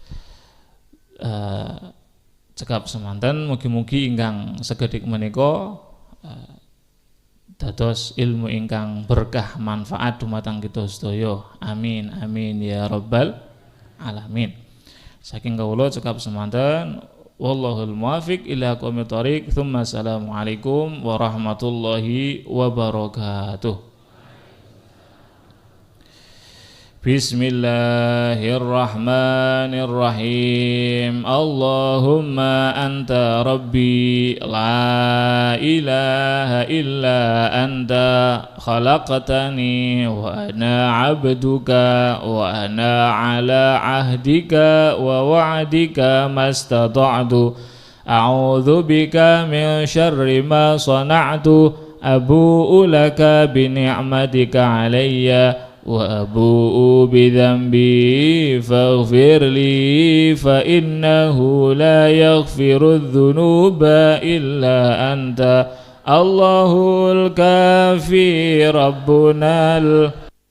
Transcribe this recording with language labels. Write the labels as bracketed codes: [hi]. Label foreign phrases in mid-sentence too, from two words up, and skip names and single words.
[jv] Cekap semanten mugi-mugi ingkang sekedhik menika dados ilmu ingkang berkah manfaat dumateng kita sedaya. [ar] آمين آمين يا رب العالمين. [jv] Saking kawula cekap semanten [ar] والله الموفق إلى أقوم الطريق. ثم السلام عليكم ورحمة الله وبركاته. بسم الله الرحمن الرحيم. اللهم أنت ربي لا إله إلا أنت خلقتني وأنا عبدك وأنا على عهدك ووعدك ما استطعت أعوذ بك من شر ما صنعت أبوء لك بنعمتك علي وأبوء بذنبي فاغفر لي فإنه لا يغفر الذنوب إلا أنت الله الكافي ربنا